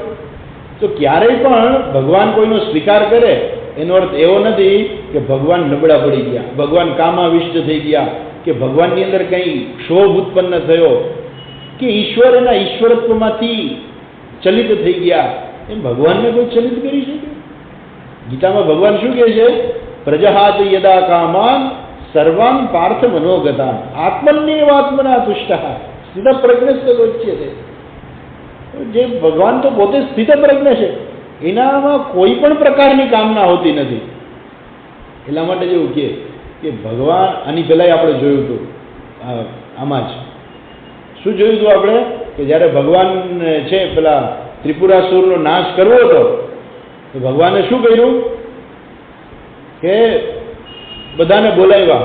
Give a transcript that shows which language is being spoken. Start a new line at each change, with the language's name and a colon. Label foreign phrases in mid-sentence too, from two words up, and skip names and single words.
Gujarati: તો ક્યારેય પણ ભગવાન કોઈનો સ્વીકાર કરે એનો અર્થ એવો નથી કે ભગવાન નબળા પડી ગયા, ભગવાન કામાવિષ્ટ થઈ ગયા, કે ભગવાનની અંદર કંઈ ક્ષોભ ઉત્પન્ન થયો, કે ઈશ્વર એના ઈશ્વરત્વમાંથી ચલિત થઈ ગયા. એમ ભગવાનને કોઈ ચલિત કરી શકે? ગીતામાં ભગવાન શું કહે છે?
Sanskrit: પ્રજહાત યદા કામાન સર્વાન પાર્થ મનોગતાન આત્મન્યેવ આત્મના તુષ્ટઃ સ્થિત પ્રજ્ઞસ્તોચ્યતે.
Gujarati: જે ભગવાન તો પોતે સ્થિત પ્રજ્ઞ છે, એનામાં કોઈ પણ પ્રકારની કામના હોતી નથી. એટલા માટે જેવું કે ભગવાન, આની પહેલાં આપણે જોયું હતું આમાં જ શું જોયું હતું આપણે કે જ્યારે ભગવાન છે પેલા ત્રિપુરાસુરનો નાશ કરવો હતો તો ભગવાને શું કર્યું કે બધાને બોલાવ્યા.